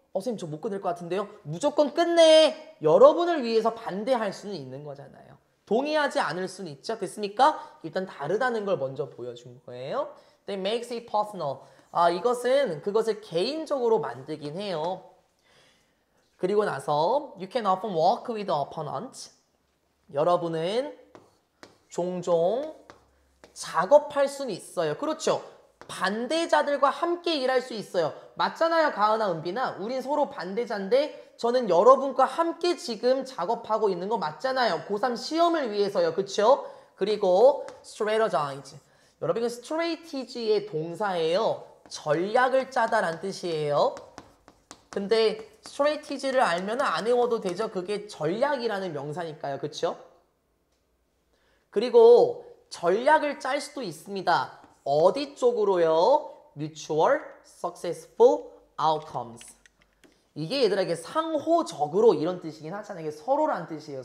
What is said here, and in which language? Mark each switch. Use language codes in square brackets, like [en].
[ko] 선생님 저 못 끝낼 것 같은데요. 무조건 끝내. 여러분을 위해서 반대할 수는 있는 거잖아요. 동의하지 않을 수는 있죠. 됐습니까? 일단 다르다는 걸 먼저 보여준 거예요. [en] That makes it personal. [ko] 이것은 그것을 개인적으로 만들긴 해요. 그리고 나서 [en] You can often work with the opponent. [ko] 여러분은 종종 작업할 수는 있어요. 그렇죠? 반대자들과 함께 일할 수 있어요. 맞잖아요, 가은아, 은빈아. 우린 서로 반대자인데 저는 여러분과 함께 지금 작업하고 있는 거 맞잖아요. 고3 시험을 위해서요. 그렇죠? 그리고 strategize. 여러분, strategy의 동사예요. 전략을 짜다란 뜻이에요. 근데 strategy를 알면 안 외워도 되죠. 그게 전략이라는 명사니까요. 그쵸? 그리고 전략을 짤 수도 있습니다. 어디 쪽으로요? [en] mutual successful outcomes. [ko] 이게 얘들에게 상호적으로 이런 뜻이긴 하잖아요. 이게 서로란 뜻이에요.